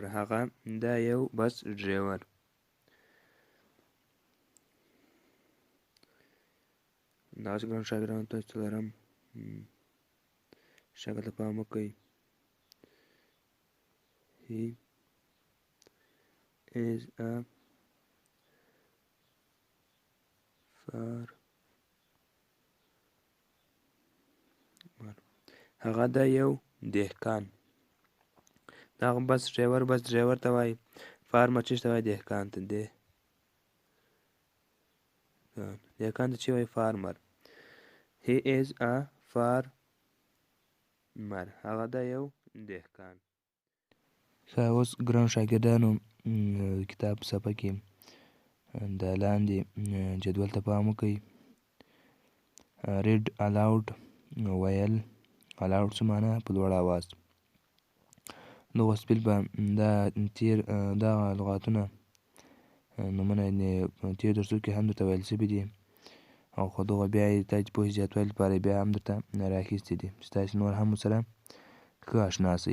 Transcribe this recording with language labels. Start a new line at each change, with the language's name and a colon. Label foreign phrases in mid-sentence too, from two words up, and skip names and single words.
Pashto: هغه دا یو
English: bus driver.
Pashto: دغسې ګرانو شاګردانو ته څلورم شکل ته پام وکړئ.
English: He is a farmer.
Pashto: هغه د یو دهقان. دغه
English: bus driver
Pashto: ته وایي. فارمر چېرته وایي؟ دهقان ته. دهقان ته چې وایي؟ فارمر.
English: He is a farmer.
Pashto: هغه د یو دهقان. ښه اوس ګرانو شاګردانو کتاب صفحه کې د لاندې جدول ته پام وکړئ.
English: read aloud ویل.
Pashto: aloud څه معنی؟ په لوړ آواز. لغت سپیل به دغه لغاتونه نومونه تېر درسونو کې هم درته ویل شوي دي او خو دغه بیا یې تاسې د پوهې زیاتوالي لپاره بیا هم درته رااخیستي دي چې تاسې نور هم ورسره ښه اشنا شئ.